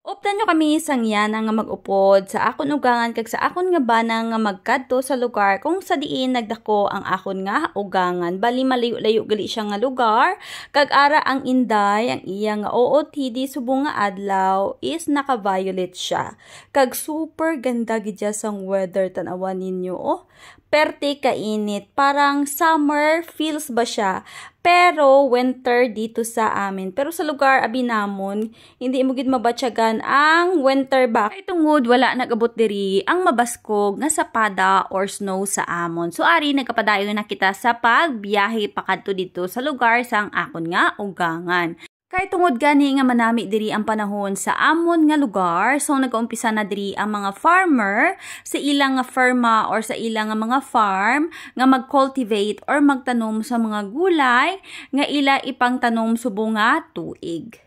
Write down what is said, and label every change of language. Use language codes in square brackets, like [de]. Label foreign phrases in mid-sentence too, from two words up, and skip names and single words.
[hil] Optan nyo kami sang yana nga mag-upod sa akon ugangan kag sa akon nga bana nga magkadto sa lugar kung sa diin nagdako ang akon nga ugangan. Bali malayo-layo gali siya nga lugar kag ara ang Inday ang iya nga OOTD subong nga adlaw is naka-violet siya. Kag super ganda gid sang weather tan-awan ninyo oh. Perte kainit, parang [en] summer feels [hil] ba siya, pero winter [tl] dito sa amin. [hil] Pero sa lugar abi namon, hindi mo gid mabatyagan ang winter ba. Kay tungod wala nagabot diri ang mabaskog nga sapada or snow sa amon. So ari nagkapadayon na kita sa pagbiyahe pakadto dito sa lugar sang akon nga ugangan. Kay tungod gani nga manami diri ang panahon sa amon nga lugar, so nagaumpisa na diri ang mga farmer sa ilang nga farma or sa ilang nga mga farm nga mag-cultivate or magtanom sa mga gulay nga ila ipangtanom subong nga tuig.